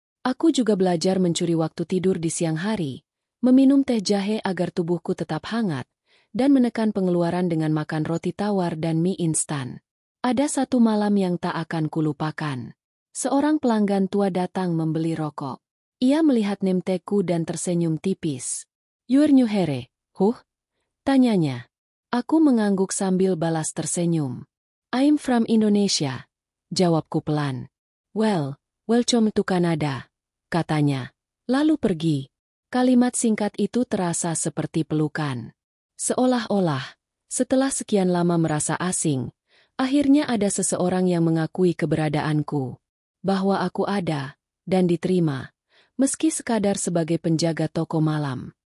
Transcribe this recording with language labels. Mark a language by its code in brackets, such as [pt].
[id] Aku juga belajar mencuri waktu tidur di siang hari, meminum teh jahe agar tubuhku tetap hangat, dan menekan pengeluaran dengan makan roti tawar dan mie instan. Ada satu malam yang tak akan kulupakan. Seorang pelanggan tua datang membeli rokok. Ia melihat name tag-ku dan tersenyum tipis. [en] "You're new here, huh?" [id] tanyanya. Aku mengangguk sambil balas tersenyum. [en] "I'm from Indonesia," [id] jawabku pelan. [en] Welcome to Canada," [id] katanya. Lalu pergi. Kalimat singkat itu terasa seperti pelukan. Seolah-olah, setelah sekian lama merasa asing, akhirnya ada seseorang yang mengakui keberadaanku. Bahwa aku ada, dan diterima, meski sekadar sebagai penjaga toko malam.